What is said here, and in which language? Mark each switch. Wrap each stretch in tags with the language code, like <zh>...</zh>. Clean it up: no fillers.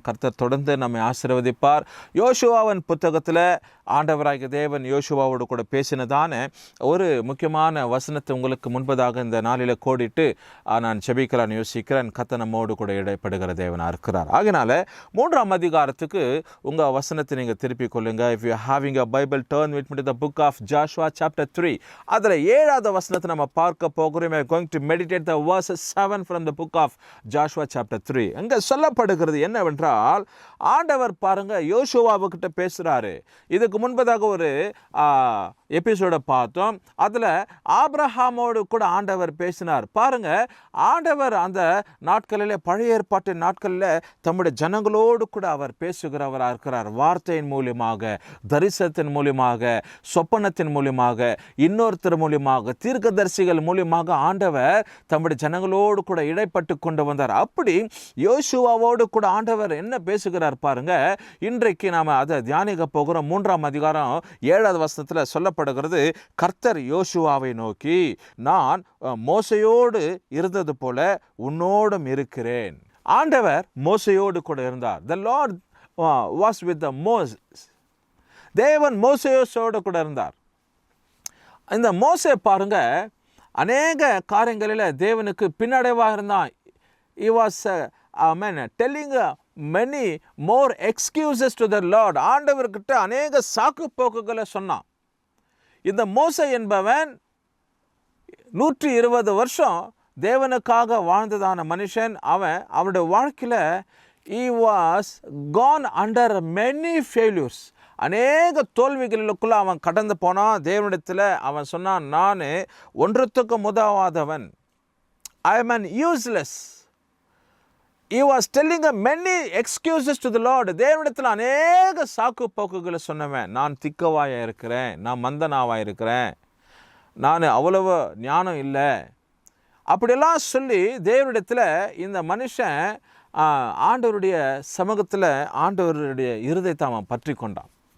<ta>கர்த்தர் தொடர்ந்து நம்மை ஆசீர்வதிப்பார். யோசுவாவின் புத்தகத்தில் ஆண்டவராகிய தேவன் யோசுவாவோடு கூட பேசினதான ஒரு முக்கியமான வசனத்தை உங்களுக்கு முன்பதாக இந்த நாளில் கோடிட்டு நான் ஜெபிக்கலான்னு யோசிக்கிறேன். கர்த்தர் நம்மோடு கூட இடைப்படுகிற தேவனாக இருக்கிறார். ஆகினால 3ஆம் அதிகாரத்துக்கு உங்கள் வசனத்தை நீங்கள் திருப்பிக் கொள்ளுங்க.</ta> <en>If you having a Bible, turn with me to the book of Joshua chapter 3.</en> <ta>அதில் 7வது வசனத்தை நம்ம பார்க்க போகிறோம்.</ta> <en>We are going to meditate the verses 7 from the book of Joshua chapter 3.</en> <ta>அங்கே சொல்லப்படுகிறது என்னவென்றால், ஆண்டவர் பாருங்க யோசுவாவுக்கிட்ட பேசுகிறாரு. இதுக்கு முன்பதாக ஒரு எபிசோடை பார்த்தோம். அதில் ஆபிரகாமோடு கூட ஆண்டவர் பேசினார். பாருங்க, ஆண்டவர் அந்த நாட்களில் பழைய ஏற்பாட்டு நாட்களில் தம்முடைய ஜனங்களோடு கூட அவர் பேசுகிறவராக இருக்கிறார். வார்த்தையின் மூலியமாக, தரிசனத்தின் மூலியமாக, சொப்பனத்தின் மூலியமாக, இன்னொருத்தர் மூலியமாக, தீர்க்கதரிசிகள் மூலியமாக ஆண்டவர் தம்முடைய ஜனங்களோடு கூட இடைப்பட்டு கொண்டு வந்தார். அப்படி யோசுவாவோடு கூட ஆண்டவர் என்ன பேசுகிறார் பாருங்க. இன்றைக்கு நாம் அதை தியானிக்க போகிறோம். 3ஆம் அதிகாரம் 7வது வசனத்தில் சொல்லப்படுகிறது, கர்த்தர் யோசுவாவை நோக்கி, நான் மோசையோடு இருந்தது போல உன்னோடும் இருக்கிறேன். ஆண்டவர் மோசையோடு கூட இருந்தார்.</ta> <en>The Lord was with the Moses.</en> <ta>தேவன் மோசேயோடு கூட இருந்தார். இந்த மோசே பாருங்க அநேக காரியங்களில் தேவனுக்கு பின்னடைவாக இருந்தான்.</ta> <en>He was telling many more excuses to the Lord.</en> <ta>ஆண்டவர்கிட்ட அநேக சாக்கு போக்குகளை சொன்னான். இந்த மோசே என்பவன் 120 வருஷம் தேவனுக்காக வாழ்ந்ததான மனுஷன். அவனுடைய வாழ்க்கையில்</ta> <en>he was gone under many failures.</en> <ta>அநேக தோல்விகளுக்குள்ள அவன் கடந்து போனான். தேவனிடத்தில் அவன் சொன்னான், நான் ஒன்றுத்துக்கு உதவாதவன்.</ta> <en>I am an useless. He was telling many excuses to the Lord.</en> <ta>தேவனிடத்தில் அநேக சாக்கு போக்குகளை சொன்னவன். நான் திக்கவாயாக இருக்கிறேன், நான் மந்தனாவாக இருக்கிறேன், நான் அவ்வளவு ஞானம் இல்லை, அப்படியெல்லாம் சொல்லி தேவனிடத்தில் இந்த மனுஷன் ஆண்டவருடைய சமூகத்தில் ஆண்டவருடைய இருதயத்தை அவன் பற்றி கொண்டான்.</ta>